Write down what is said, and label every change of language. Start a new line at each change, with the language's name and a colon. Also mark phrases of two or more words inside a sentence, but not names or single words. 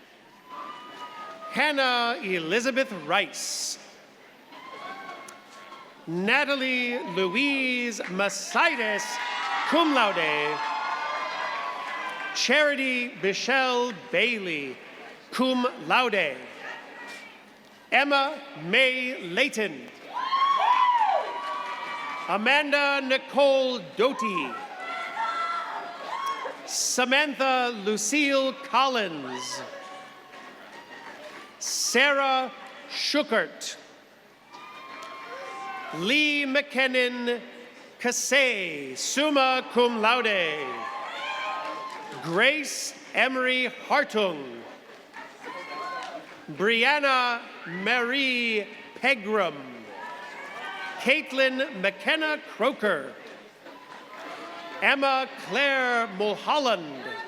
English: Hannah Elizabeth Rice. Natalie Louise Masides,
Latin: cum laude.
English: Charity Michelle Bailey,
Latin: cum laude.
English: Emma May Layton. Amanda Nicole Doty. Samantha Lucille Collins. Sarah Schuckert. Lee McKinnon Cassay,
Latin: summa cum laude.
English: Grace Emery Hartung. Brianna Marie Pegram. Caitlin McKenna Croker. Emma Claire Mulholland.